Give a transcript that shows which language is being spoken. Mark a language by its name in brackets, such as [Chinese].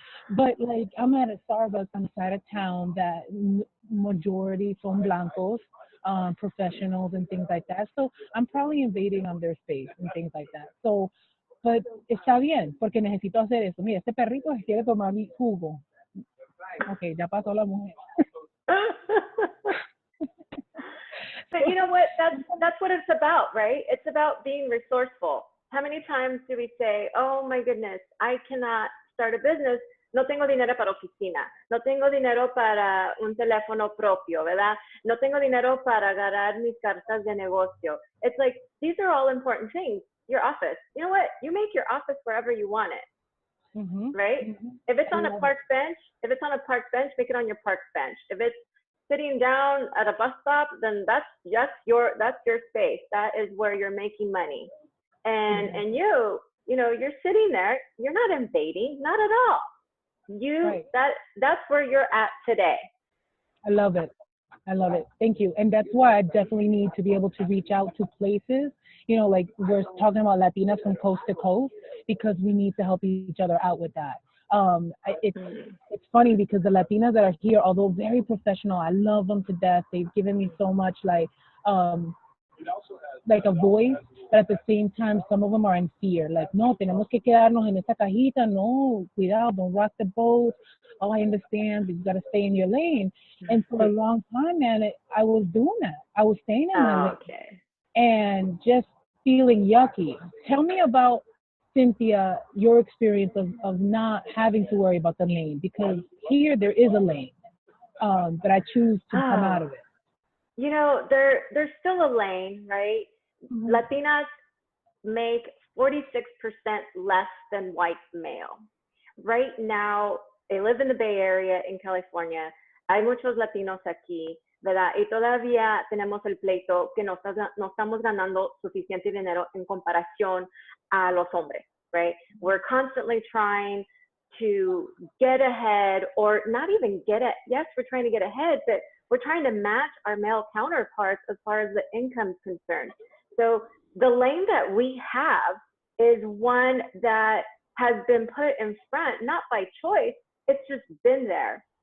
[English] But like I'm at a Starbucks on the side of town that majority [Spanish] son blancos, [English] professionals and things like that. So I'm probably invading on their space and things like that. So, but [Spanish] está bien, porque necesito hacer eso. Mira, este perrito quiere tomar mi jugo. Okay, ya pasó la mujer. [English] But you know what? That's what it's about, right? It's about being resourceful. How many times do we say, oh my goodness, I cannot start a business, [Spanish] no tengo dinero para oficina, no tengo dinero para un teléfono propio, ¿verdad? No tengo dinero para agarrar mis cartas de negocio. [English] It's like, these are all important things. Your office. You know what? You make your office wherever you want it. Right? If it's on a park bench, make it on your park bench. If it's sitting down at a bus stop, then that's just your space. That is where you're making money. And you know, you're sitting there, you're not invading, not at all. That's where you're at today. I love it. Thank you. And that's why I definitely need to be able to reach out to places, you know, like we're talking about Latinas from coast to coast, because we need to help each other out with that. It's funny because the Latinas that are here, although very professional, I love them to death. They've given me so much like a voice, but at the same time, some of them are in fear. [Spanish] Like, no, tenemos que quedarnos en esta cajita. No, cuidado, [English] don't rock the boat. Oh, I understand, but you got to stay in your lane. And for a long time, man, I was doing that. I was staying in my lane. And just feeling yucky. Tell me about, Cynthia, your experience of not having to worry about the lane, because here there is a lane, but I choose to come out of it. You know, there's still a lane, right? Latinas make 46% less than white male. Right now, they live in the Bay Area in California. [Spanish] Hay muchos latinos aquí, ¿verdad? Y todavía tenemos el pleito que no estamos ganando suficiente dinero en comparación a los hombres, right? [English] We're constantly trying to get ahead, or not even get it. Yes, we're trying to get ahead, but we're trying to match our male counterparts as far as the income is concerned. So the lane that we have is one that has been put in front, not by choice, it's just been there.